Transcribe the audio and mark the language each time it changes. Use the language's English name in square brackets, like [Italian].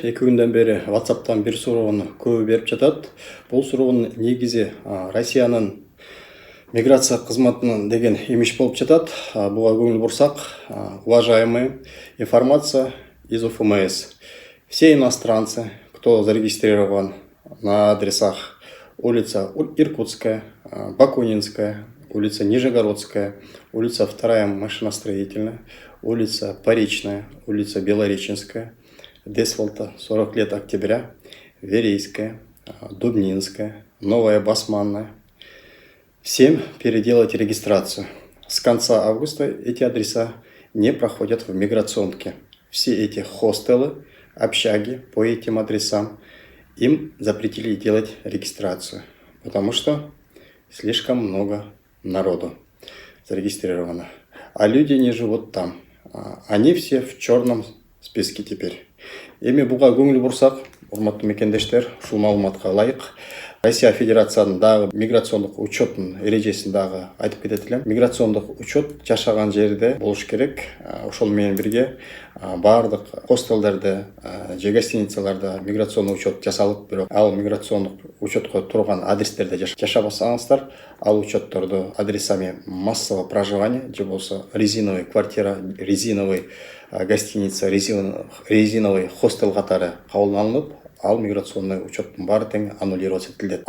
[Kyrgyz] 2 күндөн бери WhatsApp'тан бир суроону көбү берип жатат. Бул суроонун негизи Россиянын миграция кызматынан деген имиш болуп жатат. Буга көңүл бурсак, [Russian] уважаемые, информация из УФМС. Все иностранцы, кто зарегистрирован на адресах улица Иркутская, Бакунинская, улица Нижегородская, улица 2 машиностроительная, улица Паричная, улица Белореченская, Десволта, 40 лет октября, Верейская, Дубнинская, Новая Басманная. Всем переделать регистрацию. С конца августа эти адреса не проходят в миграционке. Все эти хостелы, общаги по этим адресам, им запретили делать регистрацию, потому что слишком много народу зарегистрировано, а люди не живут там. Они все в черном списке теперь. [Kyrgyz] Эми буга көңүл бурсак, урматтуу мекендештер, ушул маалыматка ылайык Россия Федерациянын дагы миграциондук учетунун эрежесин дагы айтып кетет элем. Миграциондук учет жашаган жерде болуш керек. Ошол менен бирге баардык хостелдерде же гостиницаларда миграционный учет жасалып, бирок ал миграциондук учетко турган адрестерде жашабасаңыздар, ал учетторду [Russian] адресами массового проживания [Kyrgyz] же болсо резиновый квартира, резиновый гостиница, резиновый хостел катары кабыл алынып, ал миграционный учеттун баары тең аннулироваться этилет.